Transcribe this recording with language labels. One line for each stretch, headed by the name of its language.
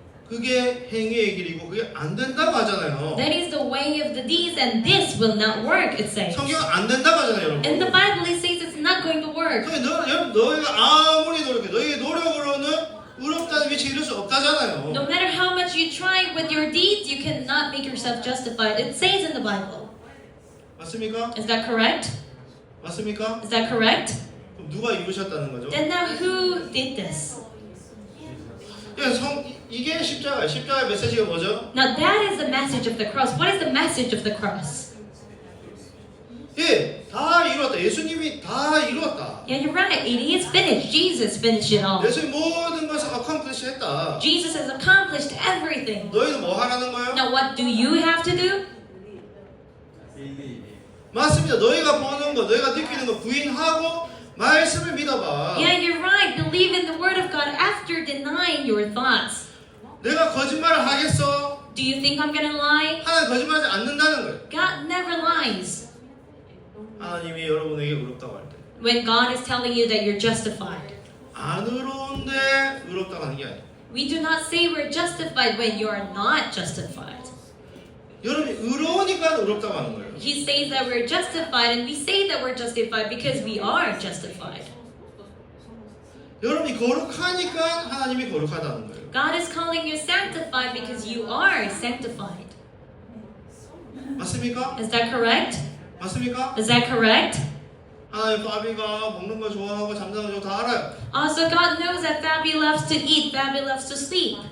Korean: 그게 행위의 길이고 그게 안 된다고 하잖아요.
English: That is the way of the deeds, and this will not work, it says.
Korean: 성경 안 된다고 하잖아요, 여러분.
English: In the Bible, it says it's not going to work.
Korean: 너희가 아무리 노력해, 너희의 노력으로는 의롭다는 위치에 이를 수 없다잖아요.
English: No matter how much you try with your deeds, you cannot make yourself justified. It says in the Bible.
Korean: 맞습니까?
English: Is that correct?
Korean: 맞습니까?
English: Is that correct?
Korean: 그럼 누가 이루셨다는 거죠?
English: Then now who did this?
Korean: 이게 십자가의 메시지가 뭐죠?
English: Now that is the message of the cross. What is the message of the cross?
Korean: 예, 다 이루었다. 예수님이 다 이루었다.
English: Yeah, you're right. It is finished. Jesus finished it all.
Korean: 예수님 모든 것을 accomplish 했다.
English: Jesus has accomplished everything.
Korean: 너희는 뭐 하라는 거예요?
English: Now what do you have to do?
Korean: 맞습니다. 너희가 보는 거, 너희가 느끼는 거 부인하고 말씀을 믿어봐.
English: Yeah, you're right. Believe in the word of God after denying your thoughts.
Korean: 내가 거짓말을 하겠어?
English: Do you think I'm gonna lie?
Korean: 하나님 거짓말하지 않는다는 거예요.
English: God never lies.
Korean: 하나님이 여러분에게 의롭다고 할 때.
English: When God is telling you that you're justified.
Korean: 안 의로운데 의롭다고 하는 게 아니에요.
English: We do not say we're justified when you are not justified.
Korean: 여러분이 의로우니까 의롭다고 하는 거예요.
English: He says that we're justified, and we say that we're justified because we are justified.
Korean: 여러분이 거룩하니까 하나님이 거룩하다는 거예요.
English: God is calling you sanctified because you are sanctified.
Korean: 맞습니까?
English: Is that correct?
Korean: 맞습니까?
English: Is that correct?
Korean: 하나님 파비가 먹는 거 좋아하고 잠자는 거 다 알아요.
English: Also, God knows that Fabi loves to eat, Fabi loves to sleep.